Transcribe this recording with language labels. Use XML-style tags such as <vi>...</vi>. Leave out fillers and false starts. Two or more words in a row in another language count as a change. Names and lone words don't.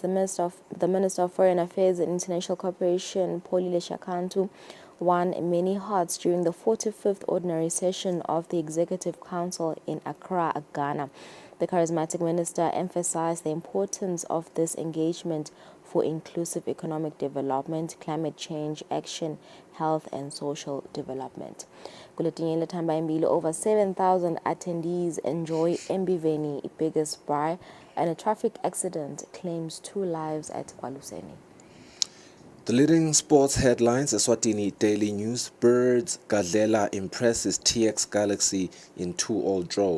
<en>The Minister of Foreign Affairs and International Cooperation, Polile Shakantu, won many hearts during the 45th ordinary session of the Executive Council in Accra, Ghana. The charismatic minister emphasized the importance of this engagement for inclusive economic development, climate change action, health and social development.</en> <ss>Kuletinye lethamba imbili,</ss> <en>over 7,000 attendees enjoy Mbiveni biggest braai, and a traffic accident claims 2 lives at Kwaluseni. The leading sports headlines: Eswatini Daily News, Birds, Gadlela impresses TX Galaxy in 2-all draw.</en>